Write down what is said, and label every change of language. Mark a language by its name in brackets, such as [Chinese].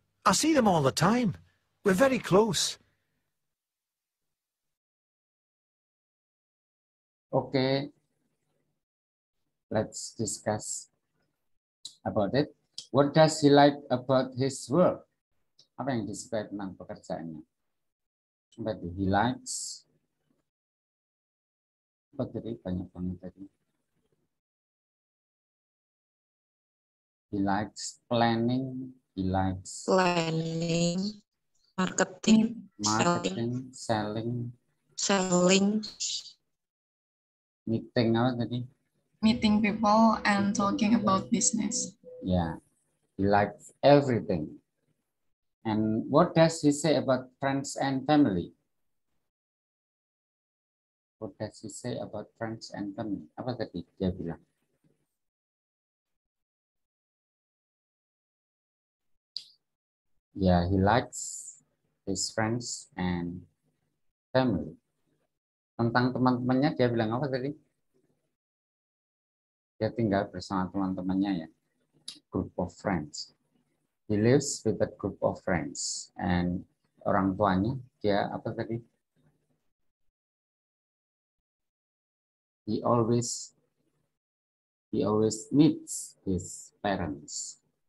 [English] I see them all the time. We're very close. Okay. Let's discuss about it. What does he like about his work? [Indonesian] Apa yang disukai tentang pekerjaannya? [English] He likes. [Indonesian] Apa tadi banyak banget tadi? [English] He likes planning. He likes planning, marketing, selling, meeting [Indonesian] apa tadi? [English] Meeting people and talking about business. Yeah, he likes everything. And what does he say about friends and family? What does he say about friends and family? [Indonesian] Apa tadi dia bilang? [English] Yeah, he likes his friends and family. [Indonesian] Tentang teman-temannya dia bilang apa tadi? Dia tinggal bersama teman-temannya ya. [English] Group of friends. He lives with a group of friends. And [Indonesian] orang tuanya dia apa tadi? [English] He always meets his parents.